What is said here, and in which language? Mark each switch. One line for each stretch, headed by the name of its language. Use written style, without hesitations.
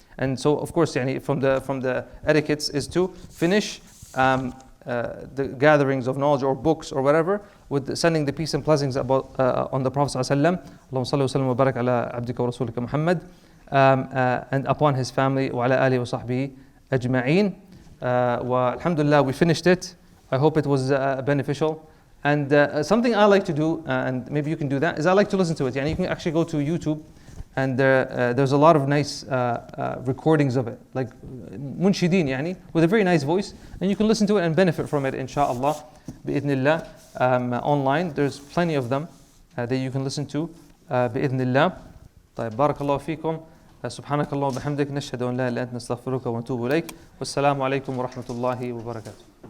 English: And so, of course, from the etiquettes is to finish the gatherings of knowledge or books or whatever with sending the peace and blessings on the Prophet ﷺ.
Arabic: اللهم صل وسلم وبارك على عبدك ورسولك محمد,
English: and upon his family
Arabic: وعلى آله وصحبه أجمعين.
English: Alhamdulillah, we finished it. I hope it was beneficial. And something I like to do, and maybe you can do that, is I like to listen to it. You can actually go to YouTube, and there's a lot of nice recordings of it, like munshideen, with a very nice voice, and you can listen to it and benefit from it, inshaAllah, bi'idhnillah, online. There's plenty of them that you can listen to, bi'idhnillah.
Arabic: طيب بارك الله فيكم. سبحانك اللهم وبحمدك نشهد أن لا إله إلا أنت نستغفرك ونتوب إليك. والسلام عليكم ورحمة الله وبركاته.